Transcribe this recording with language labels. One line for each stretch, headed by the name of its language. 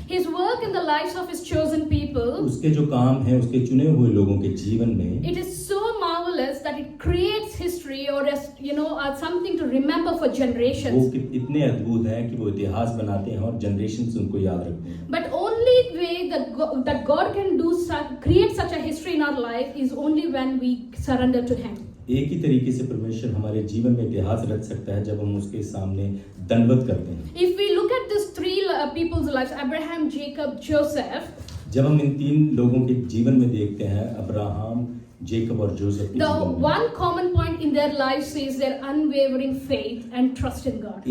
English: His work in the lives of his chosen people,
Hindi: उसके जो काम है उसके चुने हुए लोगों के जीवन में,
English: it is so marvelous that it creates history or something to remember for generations.
Hindi: वो इतने अद्भुत हैं कि वो इतिहास बनाते हैं और जनरेशंस उनको याद रखते हैं।
English: But only way that God can create such a history in our life is only when we surrender to Him.
Hindi: एक ही तरीके से परमेश्वर हमारे जीवन में इतिहास रच सकता है जब हम उसके सामने दंडवत करते हैं।
English: If we look at these three people's lives, Abraham, Jacob, Joseph,
Hindi: जब हम इन तीन लोगों के जीवन में देखते हैं, अब्राहम, जेकब और जोसेफ के
English: the
Hindi: जीवन में,
English: one common point in their lives is their unwavering faith and trust in God.